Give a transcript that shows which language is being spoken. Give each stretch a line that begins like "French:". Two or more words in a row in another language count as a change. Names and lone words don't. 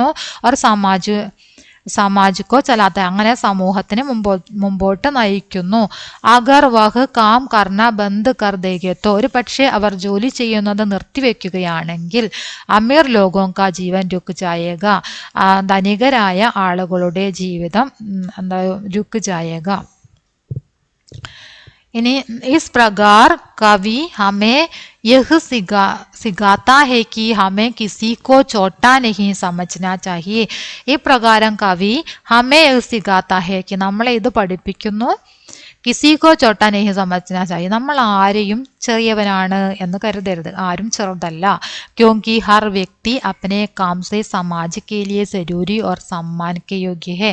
Malayalam: അവർ
Hindi: समाज को चलाते,
Malayalam: അങ്ങനെ സമൂഹത്തിന് മുമ്പോട്ട് നയിക്കുന്നു.
Hindi: अगर वह काम करना बंद कर देगा तो,
Malayalam: ഒരു പക്ഷേ അവർ ജോലി ചെയ്യുന്നത് നിർത്തിവെക്കുകയാണെങ്കിൽ
Hindi: अमीर लोगों का जीवन रुक जाएगा,
Malayalam: ധനികരായ ആളുകളുടെ ജീവിതം
Hindi: रुक जाएगा. इनी इस प्रकार कवि हमें यह सिखाता है कि हमें किसी को छोटा नहीं समझना चाहिए.
Malayalam: ഈ പ്രകാരം കവി
Hindi: हमें सिखाता है कि
Malayalam: നമ്മളെ ഇത് പഠിപ്പിക്കുന്നു,
Hindi: किसी को छोटा नहीं समझना चाहिए,
Malayalam: നമ്മൾ ആരെയും ചെറിയവനാണ് എന്ന് കരുതരുത്, ആരും ചെറുതല്ല.
Hindi: क्योंकि हर व्यक्ति अपने काम से समाज के लिए ज़रूरी और सम्मान के योग्य है.